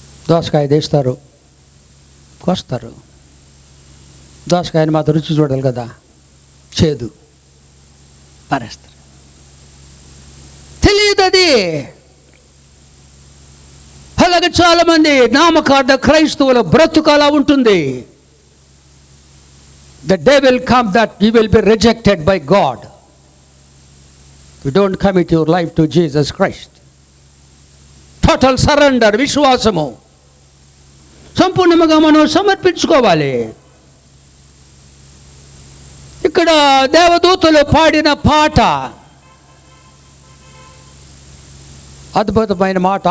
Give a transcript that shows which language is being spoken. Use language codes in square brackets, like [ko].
[te] దోసకాయ తీస్తారు, కోస్తారు. దోసకాయని మాత్రం రుచి చూడాలి కదా, చేదు పారేస్తారు. తెలియదు అది. అలాగే చాలామంది నామకార్థ క్రైస్తవుల బ్రతుకు అలా ఉంటుంది. [en] The day will come that you will be rejected by God. You don't commit your life to Jesus Christ. Total surrender, [te] విశ్వాసము సంపూర్ణంగా మనం సమర్పించుకోవాలి. ఇక్కడ దేవదూతలు పాడిన పాట అద్భుతమైన మాట.